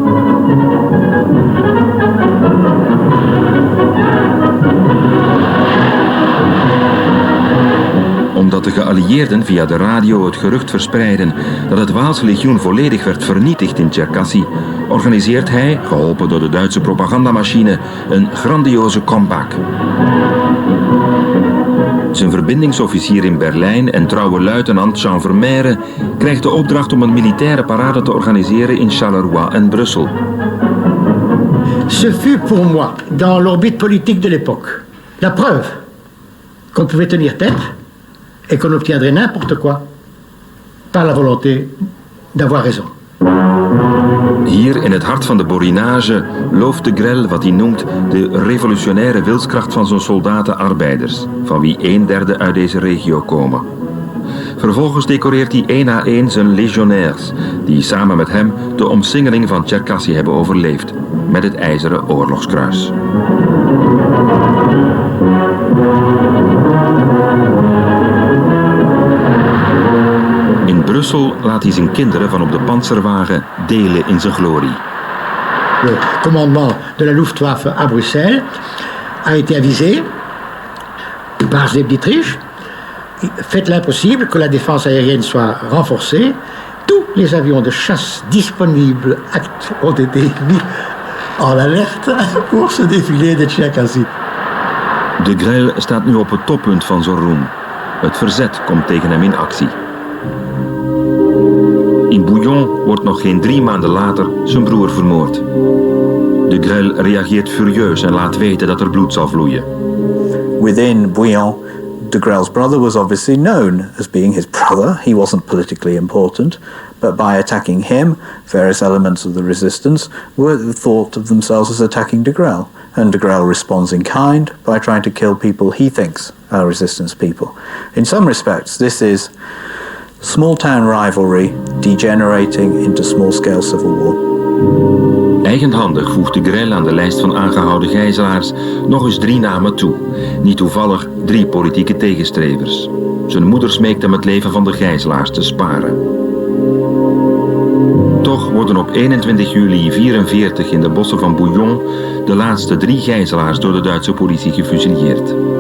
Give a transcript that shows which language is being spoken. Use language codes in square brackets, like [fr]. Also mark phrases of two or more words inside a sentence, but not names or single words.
[nl] Omdat de geallieerden via de radio het gerucht verspreiden dat het Waalse legioen volledig werd vernietigd in Cherkassy, organiseert hij, geholpen door de Duitse propagandamachine, een grandioze comeback. Zijn verbindingsofficier in Berlijn en trouwe luitenant Jean Vermeire krijgt de opdracht om een militaire parade te organiseren in Charleroi en Brussel. [fr] Ce fut pour moi, dans l'orbite politique de l'époque, la preuve qu'on pouvait tenir tête et qu'on obtiendrait n'importe quoi par la volonté d'avoir raison. [nl] Hier in het hart van de Borinage looft de Grelle wat hij noemt de revolutionaire wilskracht van zijn soldaten-arbeiders, van wie 1/3 uit deze regio komen. Vervolgens decoreert hij 1 à 1 zijn legionnaires, die samen met hem de omsingeling van Cherkassy hebben overleefd, met het ijzeren oorlogskruis. In Brussel laat hij zijn kinderen van op de panzerwagen delen in zijn glorie. [fr] Le commandement de la Luftwaffe à Bruxelles a été avisé par Sepp Dietrich. Faites l'impossible que la défense aérienne soit renforcée. Tous les avions de chasse disponibles ont été mis en alerte pour ce défilé de Cherkassy. [nl] De Grelle staat nu op het toppunt van zijn roem. Het verzet komt tegen hem in actie. In Bouillon wordt nog geen 3 maanden later zijn broer vermoord. De Grelle reageert furieus en laat weten dat er bloed zal vloeien. [en] Within Bouillon, de Grelle's brother was obviously known as being his brother. He wasn't politically important, but by attacking him, various elements of the resistance thought of themselves as attacking de Grelle. And de Grelle responds in kind by trying to kill people he thinks are resistance people. In some respects, this is small-town rivalry degenerating into small-scale civil war. [nl] Eigenhandig voegt de Grelle aan de lijst van aangehouden gijzelaars nog eens 3 namen toe. Niet toevallig 3 politieke tegenstrevers. Zijn moeder smeekt hem het leven van de gijzelaars te sparen. Toch worden op 21 juli 1944 in de bossen van Bouillon de laatste 3 gijzelaars door de Duitse politie gefusilleerd.